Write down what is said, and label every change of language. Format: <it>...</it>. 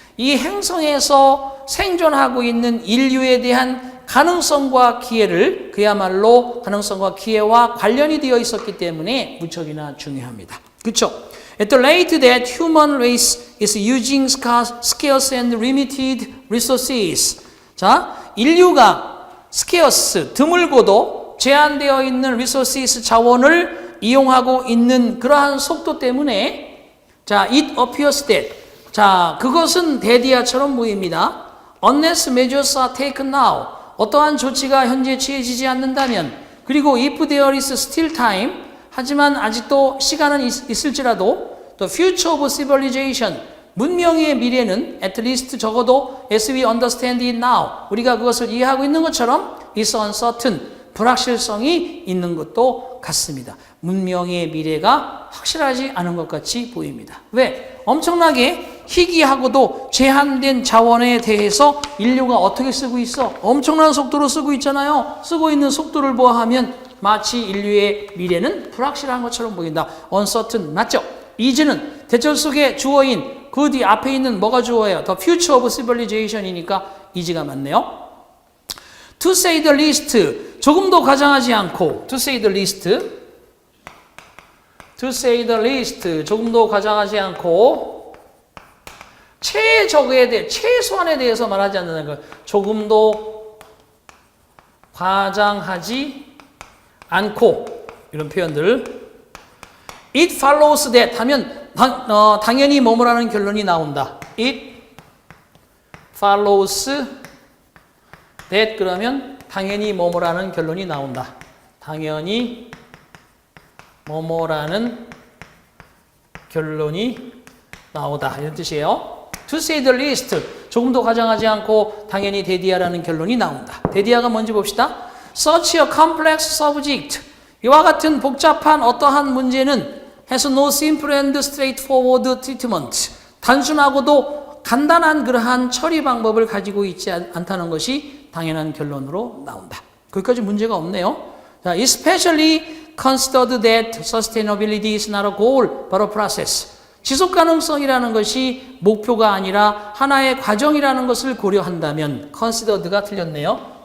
<ko>이 행성에서 생존하고 있는 인류에 대한 가능성과 기회를 그야말로 가능성과 기회와 관련이 되어 있었기 때문에 무척이나 중요합니다. 그렇죠?</ko> <en>At the rate that human race is using scarce and limited resources.</en> <ko>자, 인류가 scarce, 드물고도 제한되어 있는 resources, 자원을 이용하고 있는 그러한 속도 때문에 자,</ko> <en>it appears that</en> <ko>자, 그것은 대디아처럼 보입니다.</ko> <en>Unless measures are taken now.</en> <ko>어떠한 조치가 현재 취해지지 않는다면 그리고</ko> <en>if there is still time</en> <ko>하지만 아직도 시간은 있을지라도</ko> <en>the future of civilization,</en> <ko>문명의 미래는</ko> <en>at least</en> <ko>적어도</ko> <en>as we understand it now,</en> <ko>우리가 그것을 이해하고 있는 것처럼</ko> <en>is uncertain,</en> <ko>불확실성이 있는 것도 같습니다. 문명의 미래가 확실하지 않은 것 같이 보입니다. 왜? 엄청나게 희귀하고도 제한된 자원에 대해서 인류가 어떻게 쓰고 있어? 엄청난 속도로 쓰고 있잖아요. 쓰고 있는 속도를 보아하면 마치 인류의 미래는 불확실한 것처럼 보인다. uncertain 맞죠? is는 대절 속의 주어인 그 뒤 앞에 있는 뭐가 주어예요?</ko> <en>The future of civilization이니까 is가</en> <ko>맞네요.</ko> <en>To say the least</en> <ko>조금도 과장하지 않고</ko> <en>to say the least to say the least.</en> <ko>조금도 과장하지 않고 최적에 대해, 최소한에 대해서 말하지 않는다는 거. 조금도 과장하지 않고 이런 표현들.</ko> <en>It follows that</en> <ko>하면 당연히 뭐뭐라는 결론이 나온다.</ko> <en>It follows that</en> <ko>그러면 당연히 뭐뭐라는 결론이 나온다. 당연히 뭐뭐라는 결론이 나오다. 이런 뜻이에요.</ko> <en>To say the least.</en> <ko>조금 더 과장하지 않고 당연히 대디아라는 결론이 나온다. 대디아가 뭔지 봅시다.</ko> <en>Such a complex subject.</en> <ko>이와 같은 복잡한 어떠한 문제는</ko> <en>has no simple and straightforward treatment.</en> <ko>단순하고도 간단한 그러한 처리 방법을 가지고 있지 않다는 것이 당연한 결론으로 나온다. 거기까지 문제가 없네요.</ko> <en>자, especially considered that sustainability is not a goal, but a process.</en> <ko>지속 가능성이라는 것이 목표가 아니라 하나의 과정이라는 것을 고려한다면 considered가 틀렸네요.</ko>